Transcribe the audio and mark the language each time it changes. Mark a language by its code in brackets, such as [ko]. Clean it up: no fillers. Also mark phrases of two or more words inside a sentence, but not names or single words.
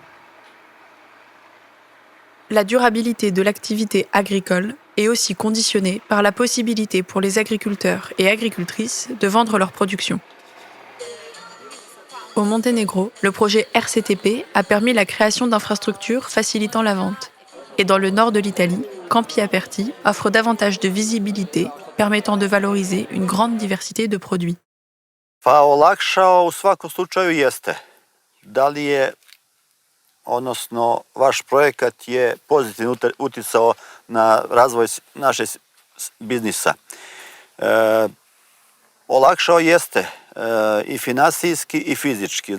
[fr] La durabilité de l'activité agricole est aussi conditionnée par la possibilité pour les agriculteurs et agricultrices de vendre leur production. Au Monténégro, le projet RCTP a permis la création d'infrastructures facilitant la vente. Et dans le nord de l'Italie, Campi Aperti offre davantage de visibilité, permettant de valoriser une grande diversité de produits. [sr] Olakšao u svakom slučaju jeste. Da li je, odnosno vaš projekat je pozitivno uticao na razvoj našeg biznisa. Olakšao jeste i finansijski i fizički.